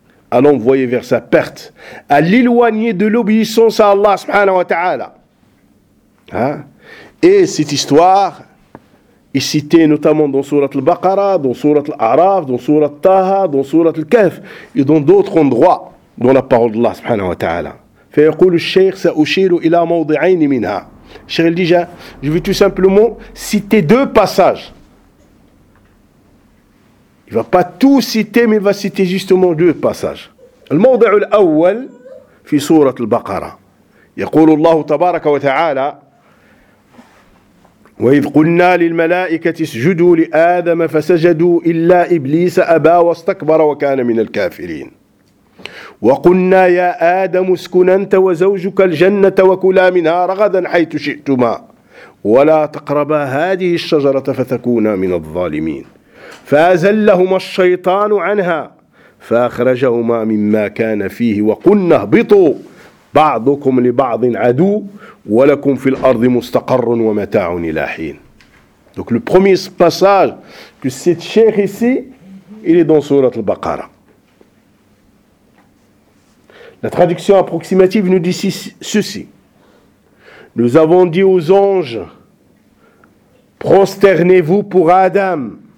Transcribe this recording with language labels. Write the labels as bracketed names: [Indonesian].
[French] à l'envoyer vers sa perte, à l'éloigner de l'obéissance à Allah subhanahu wa ta'ala. Hein? Et cette histoire est citée notamment dans Sourate Al-Baqara, dans Sourate Al-A'raf, dans Sourate Taha, dans Sourate Al-Kahf et dans d'autres endroits dans la parole d'Allah subhanahu wa ta'ala. [Arabic] فيقول الشيخ سأشير إلى موضعين منها. [French] Cheikh Elijah, je vais tout simplement citer deux passages. Il ne va pas tout citer, mais il va citer justement deux passages. [Arabic] Le موضع الأول في سورة البقرة. يقول الله تبارك وتعالى وإذ قلنا للملائكة اسجدوا لآدم فسجدوا إلا إبليس أبى واستكبر وكان من الكافرين. وقلنا يا آدم اسكن أنت وزوجك الجنة وكلا منها رغدا حيث شئتما ولا تقربا هذه الشجرة فتكونا من الظالمين فأزلهما الشيطان عنها فأخرجهما مما كان فيه وقلنا اهبطوا بعضكم لبعض عدو ولكم في الأرض مستقر ومتاع إلى حين. [French] Donc le premier passage que cette cheikh ici, il est dans sourate al-Baqara. La traduction approximative nous dit ceci. Nous avons dit aux anges, prosternez-vous pour Adam.